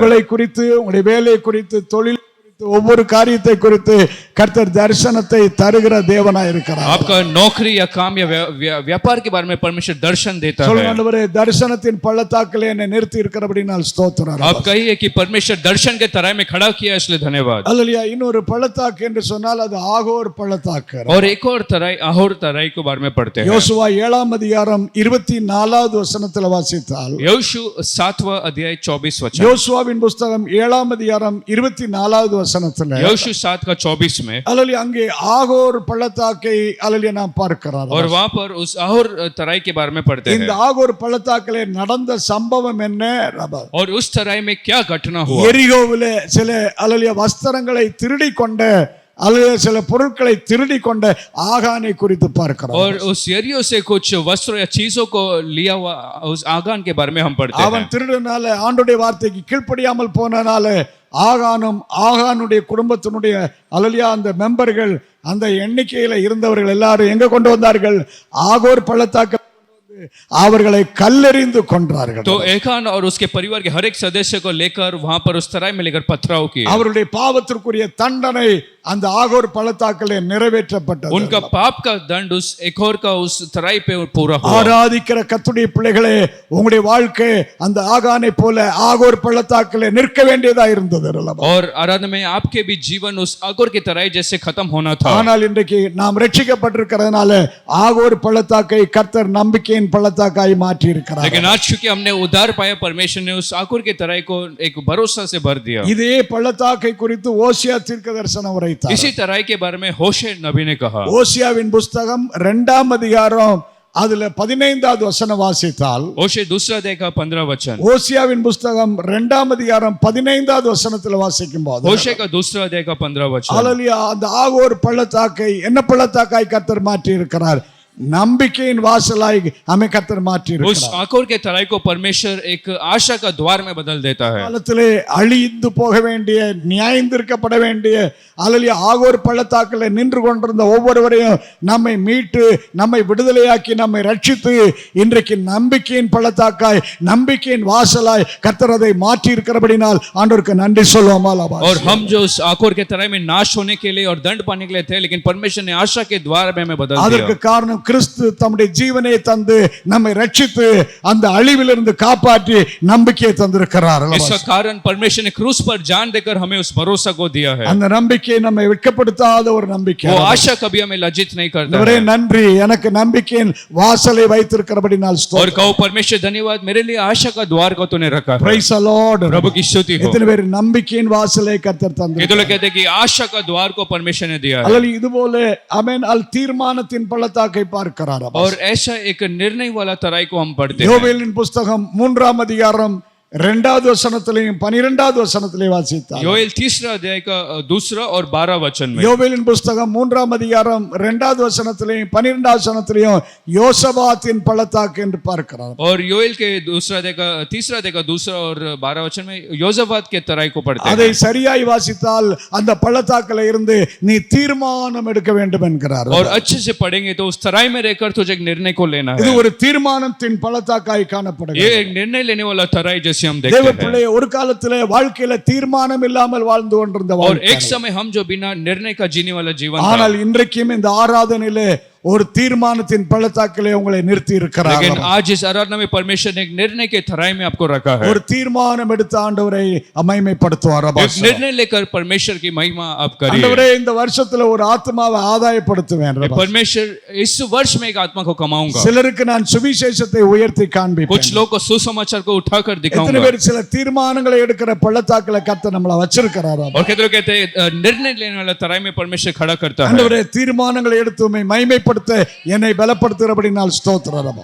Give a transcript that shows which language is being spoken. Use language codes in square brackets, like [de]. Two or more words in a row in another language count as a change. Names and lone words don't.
[ta] உங்களை குறித்து, உங்களுடைய வேலை குறித்து, தொழில் ஒவ்வொரு காரியத்தை குறித்து கர்த்தர் தரிசனத்தை தருகிற தேவனாய் இருக்கிறார். [hi] आपका नौकरी या काम या व्यापार के बारे में परमेश्वर दर्शन देता है। [ta] சொல்லுங்க, ஆண்டவரே தரிசனத்தின் பள்ளத்தாக்கிலே என்னை நிறுத்தி இருக்கிறபடினால் ஸ்தோத்திரம். [hi] आप कहिए कि परमेश्वर दर्शन के तराई में खड़ा किया इसलिए धन्यवाद। [ta] அல்லேலூயா. இன்னொரு பள்ளத்தாக்கு என்று சொன்னால் அது ஆகோர் பள்ளத்தாக்கு. [hi] और एक और तराई आहोर तराई के बारे में पढ़ते हैं। [ta] யோசுவா 7 அதிகாரம் 24வது வசனத்தில் வாசித்தால், [hi] यहोशू 7वां अध्याय 24 वचन, [ta] யோசுவாவின் புத்தகம் 7 அதிகாரம் 24வது வசனத்தில் [hi] यहोशू 7 का 24 में, [ta] அல்லேலூயா அங்கே ஆகோர் பள்ளத்தாக்கை அல்லேலூயா நாம் பார்க்கிறோம். [hi] और वहां पर उस आहोर तराई के बारे में पढ़ते [ta] இந்த [hi] हैं। [ta] ஆகோர் பள்ளத்தாக்கிலே நடந்த சம்பவம் என்ன? [hi] और उस तराई में क्या घटना हुआ? [ta] எரிகோவிலே சில அல்லேலூயா வஸ்திரங்களை திருடி கொண்ட அல்லது சில பொருட்களை திருடி கொண்ட ஆகானை குறித்து பார்க்கிறோம். [hi] और उस यरीहो से कुछ वस्त्रों या चीजों को लिया हुआ उस आगान के बारे में हम पढ़ते [ta] அவன் [hi] हैं। [ta] திருடனால ஆண்டவருடைய வார்த்தைக்கு கீழ்ப்படியாமல் போனனால ஆகானுடைய குடும்பத்தினுடைய அல்லேலூயா அந்த மெம்பர்கள் அந்த எண்ணிக்கையில இருந்தவர்கள் எல்லாரும் எங்க கொண்டு வந்தார்கள்? ஆகோர் பள்ளத்தாக்கு அவர்களை கல்லெறிந்து கொன்றார்கள். [hi] तो एकान और उसके परिवार के हर एक सदस्य को लेकर वहां पर उस तराई में लेकर पथराव किए. [ta] அவருடைய பாவத்திற்குரிய தண்டனை அந்த ஆகோர் பள்ளத்தாக்கிலே நிறைவேற்றப்பட்டது. [hi] उनका पाप का दंड उस एकोर का उस तराई पे पूरा हुआ. [ta] ஆராதிக்கிற கர்த்தருடைய பிள்ளைகளே, உங்களுடைய வாழ்க்கை அந்த ஆகானை போல ஆகோர் பள்ளத்தாக்கிலே நிற்க வேண்டியதா இருந்தது. [hi] और आराधना में आपके भी जीवन उस आगोर की तराई जैसे खत्म होना था. [ta] ஆனால் இன்றைக்கு நாம் ரட்சிக்கப்பட்டிருக்கிறதுனால ஆகோர் பள்ளத்தாக்கை கர்த்தர் நம்பிக்கையின் பள்ளத்தாக்காய் மாற்றி இருக்கிறார். [hi] लेकिन आज चूंकि हमने उद्धार पाया, परमेश्वर ने उस आगोर की तराई को एक भरोसा से भर दिया. [ta] இதே பள்ளத்தாக்கை குறித்து ஓசியா தீர்க்கதரிசனம் உரைத்தார். [hi] इसी तराई के बारे में होशे नबी ने कहा. [ta] ஓசியாவின் புஸ்தகம் 2ஆம் அதிகாரம் அதுல 15வது வசனம் வாசித்தால், [hi] होशे दूसरा अध्याय का 15 वचन, [ta] ஓசியாவின் புஸ்தகம் 2ஆம் அதிகாரம் 15வது வசனத்துல வாசிக்கும் போது, [hi] होशे का दूसरा अध्याय का 15 वचन, [ta] ஹல்லேலூயா, அந்த ஆகோர் பள்ளத்தாக்கை என்ன பள்ளத்தாக்காய் கர்த்தர் மாற்றி இருக்கிறார்? நம்பிக்கையின் வாசலாய் அமை கர்த்தர் மாற்றி [hi] उस [ta] இருக்கிறார். [hi] आकोर के तराई को परमेश्वर एक आशा का द्वार में बदल देता है. [ta] காலத்திலே அழிந்து போக வேண்டிய, நியாயந்திருக்கப்பட வேண்டிய, ஹல்லேலூயா, ஆகோர் பள்ளத்தாக்கில் நின்று கொண்டிருந்த ஒவ்வொருவரையும் நம்மை மீட்டு, நம்மை விடுதலையாக்கி, நம்மை ரட்சித்து இன்றைக்கு நம்பிக்கையின் பள்ளத்தாக்காய், நம்பிக்கையின் வாசலாய் கர்த்தர் அதை மாற்றி இருக்கிறபடினால் ஆண்டவருக்கு நன்றி சொல்லுவோமா? [hi] और हम जो उस आकोर के तराई में नाश होने के लिए और दंड पाने के लिए थे, लेकिन परमेश्वर ने आशा के द्वार में हमें बदल [ta] அதற்கு [hi] दिया. [ta] காரணம் கிறிஸ்து தம்முடைய ஜீவனை தந்து நம்மை ரட்சித்து அந்த அழிவிலிருந்து காப்பாற்றி நம்பிக்கையை தந்திருக்கிறார். [hi] इसका कारण परमेश्वर ने क्रूस पर जान देकर हमें उस भरोसा को दिया है. [ta] அந்த நம்பிக்கை நம்மை வெட்கப்படுத்தாத ஒரு நம்பிக்கை. [hi] वो आशा कभी हमें लज्जित नहीं करता [ta] ஒரே [hi] है. [ta] நன்றி, எனக்கு நம்பிக்கையின் வாசலை வைத்திருக்கிறபடினால் [hi] और [ta] ஸ்தோத்திரம். [hi] कहो परमेश्वर धन्यवाद, मेरे लिए आशा का द्वार को तूने रखा है. [en] Praise the Lord. [hi] प्रभु की स्तुति हो. [ta] எத்தனை பேர் நம்பிக்கையின் வாசலை கர்த்தர் [hi] ये [ta] தந்தார்? [hi] तो लोग कहते हैं कि आशा का द्वार को परमेश्वर ने दिया है. [ta] அல்லது இதுபோல ஆமென் அல் தீர்மானத்தின் பள்ளத்தாக்கை பார்க்கிறார். [hi] और ऐसा एक निर्णय वाला तराई को हम पढ़ते हैं. [ta] யோவேலின் புஸ்தகம் 3ஆம் அதிகாரம் 2வது வசனத்திலேயும் 12வது வசனத்திலேயும் வாசித்தார். [hi] योएल तीसरा अध्याय का दूसरा और 12 वचन में. [ta] யோவேலின் புஸ்தகம் 3ஆம் அதிகாரம் 2வது வசனத்திலேயும் 12வது வசனத்திலேயும் யோசபாத்தின் பள்ளத்தாக்கு என்று பார்க்கிறார். [hi] और योएल के दूसरा अध्याय का तीसरा अध्याय का दूसरा और 12 वचन में योजाबात के तराई को पढ़ते [ta] அதை [hi] हैं. [ta] சரியாய் வாசித்தால் அந்த பள்ளத்தாக்குல இருந்து நீ தீர்மானம் எடுக்க வேண்டும் என்கிறார். [hi] और अच्छे से पढ़ेंगे तो उस तराई में रहकर तुझे एक निर्णय को लेना [ta] இது [hi] है. [ta] ஒரு தீர்மானத்தின் பள்ளத்தாக்காய் காணப்படுகிறது. [hi] ये एक निर्णय लेने वाला तराई जैसे हम [ta] தேவ [hi] देखते हैं. [ta] பிள்ளை, ஒரு காலத்திலே வாழ்க்கையில தீர்மானம் இல்லாமல் வாழ்ந்து கொண்டிருந்த [hi] और [ta] வாழ்க்கை. [hi] एक समय हम जो बिना निर्णय का जीने वाला जीवन था, [ta] ஆனால் இன்றைக்கும் இந்த ஆராதனையிலே ஒரு தீர்மானத்தின் பள்ளத்தாக்கிலே உங்களை நிறுத்தி இருக்கிறார். [hi] लेकिन आज इस आराधना में परमेश्वर ने एक निर्णय के तराई में आपको रखा है. [ta] ஒரு தீர்மானம் எடுத்த ஆண்டவரை மகிமைப்படுத்துவார். [hi] एक निर्णय लेकर परमेश्वर की महिमा आप करिए. [ta] ஆண்டவரே, இந்த வருஷத்துல ஒரு ஆத்மாவை ஆதாயப்படுத்துவேன். [hi] परमेश्वर इस वर्ष में एक आत्मा को कमाऊंगा. [ta] சிலருக்கு நான் சுவிசேஷத்தை உயர்த்தி காண்பிப்பேன். [hi] कुछ लोग को सुसमाचार को उठाकर [ta] எத்தனை [hi] दिखाऊंगा. [ta] பேர் சில தீர்மானங்களை எடுக்கிற பள்ளத்தாக்குல கர்த்தர் நம்மள வச்சிருக்கிறார். [hi] और कहते लोग कहते हैं निर्णय लेने वाला तराई में परमेश्वर खड़ा करता है. [ta] ஆண்டவரே, தீர்மானங்களை எடுத்து உம்மை மகிமைப்படுத்த என்னை பலப்படுத்துகிறபடினால் ஸ்தோத்திரம்.